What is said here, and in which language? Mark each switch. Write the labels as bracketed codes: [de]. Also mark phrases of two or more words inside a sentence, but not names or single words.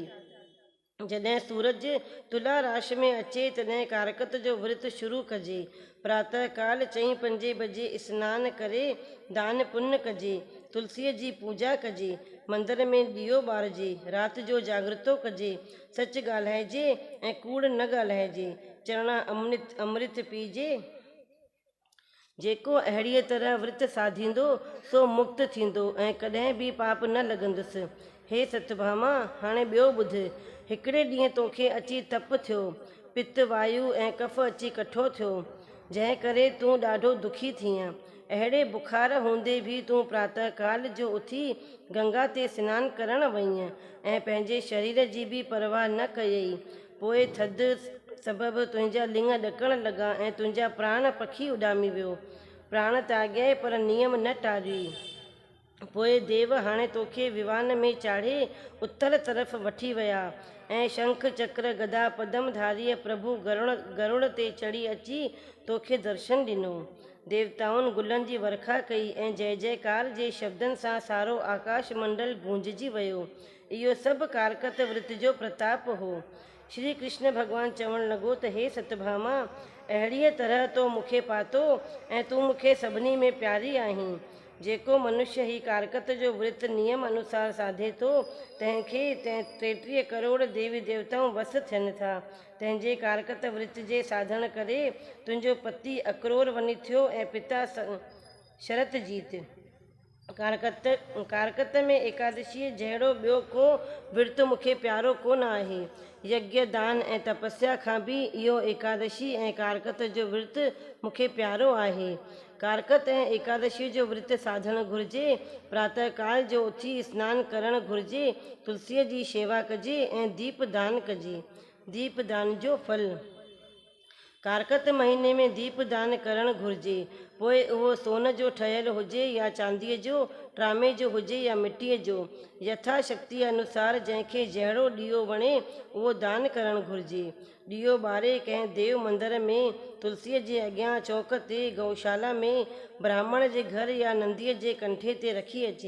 [sd] जॾहिं सूरज तुला राशि में अचे तॾहिं कारकत जो विर्त शुरू कजे। प्रातः काल 4-5 बजे सनानु करे दान पुण्य कजे, तुलसीअ जी पूजा कजे, मंदर में ॾीओ ॿारजे, राति जो जागृतो कजे, सच ॻाल्हाइजे ऐं कूड़ न ॻाल्हाइजे, चरणा अमृत पीजे। जेको अहिड़ीअ तरह विर्त साधींदो सो मुक्त थींदो ऐं कॾहिं बि पाप न लॻंदुसि। हे सतभामा, हाणे ॿियो ॿुध। हिकिड़े ॾींहुं तोखे अची तप थियो, पित्त वायु ऐं कफ अची कठो थियो, जंहिं करे तूं ॾाढो दुखी थीअं। अहिड़े बुखार हूंदे बि तूं प्रातः काल जो उथी गंगा ते सनानु करण वईं ऐं पंहिंजे शरीर जी बि परवाह न कयई। पोइ थधि सबबि तुंहिंजा लिंग ॾकण लॻा ऐं तुंहिंजा प्राण पखी उॾामी वियो। प्राण त्याॻे पर नियम न टारियई। पोइ देव हाणे तोखे विवान में चाढ़े उत्तर तरफ़ वठी विया ऐं शंख चक्र गदा पदम धारीअ प्रभु गरुड़ ते चढ़ी अची तोखे दर्शन ॾिनो। देवताउनि गुलनि जी वर्खा कई ऐं जय जयकार जे शब्दनि सां सारो आकाश मंडल गूंजजी वियो। इहो सभु कारकत विर्त जो प्रताप हो। श्री कृष्ण भॻवानु चवणु लॻो त हे सतभामा, अहिड़ीअ तरह तो मूंखे पातो ऐं तूं मूंखे सभिनी में प्यारी आहीं। जेको मनुष्य ही कारकत जो विर्त नियम अनुसार साधे थो तंहिंखे 33 करोड़ देवी देवताऊं वस थियनि था। तंहिंजे कारकत विर्त जे साधन करे तुंहिंजो पति अक्रोर वञी थियो ऐं पिता शरत जीत। कारकत में एकादशीअ जहिड़ो ॿियो को विर्त मूंखे प्यारो कोन आहे। यज्ञ दान ऐं तपस्या खां बि इहो एकादशी ऐं कारकत जो विर्त मूंखे प्यारो आहे। कारकत ऐं एकादशी जो विर्त साधणु घुरिजे। प्रातः काल जो उथी सनानु करणु घुरिजे, तुलसीअ जी शेवा कजे ऐं दीप दान कजे। दीप दान जो फल। कारकत महीने में दीप दान करणु घुरिजे। पोइ उहो सोन जो ठहियलु हुजे या चांदीअ जो, ट्रामे जो हुजे या मिटीअ जो, यथाशक्ति अनुसार जंहिंखे जहिड़ो ॾीओ वणे उहो दान करणु घुरिजे। ॾीओ ॿारे कंहिं देव मंदर में, तुलसीअ जे अॻियां चौक ते, गौशाला में, ब्राह्मण जे घर या नंदीअ जे कंठे ते रखी अचे।